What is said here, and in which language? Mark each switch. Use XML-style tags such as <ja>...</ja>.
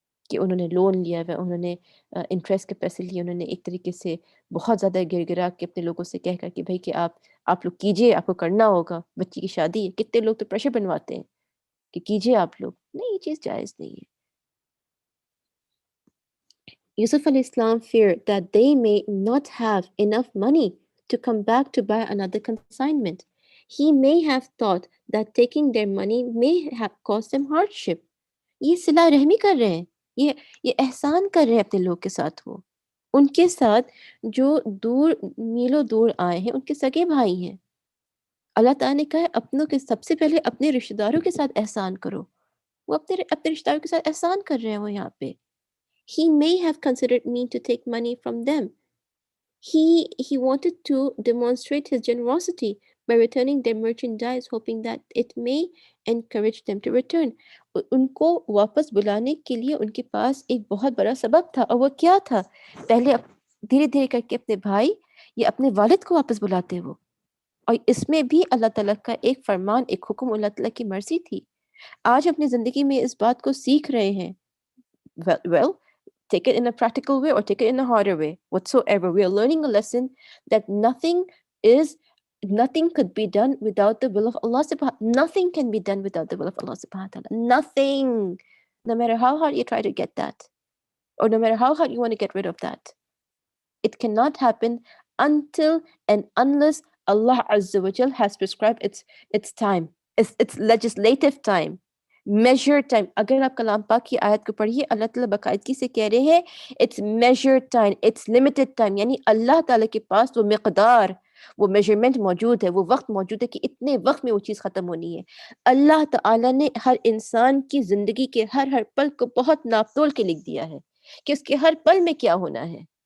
<ur>کہ انہوں نے لون لیا ہے، انہوں نے انٹرسٹ کے پیسے لیے، انہوں نے ایک طریقے سے بہت زیادہ گر گرا کے اپنے لوگوں سے کہہ کر کہ بھائی کہ آپ لوگ کیجئے، آپ کو کرنا ہوگا، بچی کی شادی ہے۔ کتنے لوگ تو پریشر بنواتے ہیں کہ کیجئے آپ لوگ۔ نہیں، یہ چیز جائز نہیں ہے۔</ur> <en>Yusuf al-Islam feared that they may not have enough money to come back to buy another consignment. He may have thought that taking their money may have caused them hardship.</en> <ur>یہ صلہ رحمی کر رہے ہیں، یہ احسان کر رہے ہیں اپنے لوگ کے ساتھ۔ وہ ان کے ساتھ جو دور میلوں دور آئے ہیں، ان کے سگے بھائی ہیں۔ اللہ تعالیٰ نے کہا ہے اپنوں کے سب سے پہلے اپنے رشتہ داروں کے ساتھ احسان کرو۔ وہ اپنے رشتہ داروں کے ساتھ احسان کر رہے ہیں وہ یہاں پہ۔</ur> <en>He may have considered me to take money from them. He wanted to demonstrate his generosity by returning their merchandise, hoping that it may encourage them to return.</en> <ur>ان کو واپس بلانے کے لیے ان کے پاس ایک بہت بڑا سبب تھا، اور وہ کیا تھا؟ پہلے دھیرے دھیرے کر کے اپنے بھائی یا اپنے والد کو واپس بلاتے وہ، اور اس میں بھی اللہ تعالیٰ کا ایک فرمان، ایک حکم، اللہ تعالیٰ کی مرضی تھی۔ آج اپنی زندگی میں اس بات کو سیکھ رہے ہیں۔</ur> <en>well, take it in a practical way or take it in a harder way, whatsoever. We are learning a lesson that nothing could be done without the will of Allah subhanahu. Nothing can be done without the will of Allah subhanahu wa ta'ala. Nothing. No matter how hard you try to get that, or no matter how hard you want to get rid of that, it cannot happen until and unless Allah Azza wa Jal has prescribed its time, its legislative time, measured time.</en> <ur>اگر آپ کلام پاک کی آیت کو پڑھیے، اللہ تعالیٰ باقاعدگی سے کہہ رہے ہیں</ur> <en>it's measured time, it's limited time،</en> <ur>یعنی اللہ تعالیٰ کے پاس وہ مقدار، وہ میجرمنٹ موجود ہے، وہ وقت موجود ہے کہ اتنے وقت میں وہ چیز ختم ہونی ہے۔ اللہ تعالیٰ نے ہر انسان کی زندگی کے ہر پل کو بہت ناپ تول کے لکھ دیا ہے کہ اس کے ہر پل میں کیا ہونا ہے۔</ur>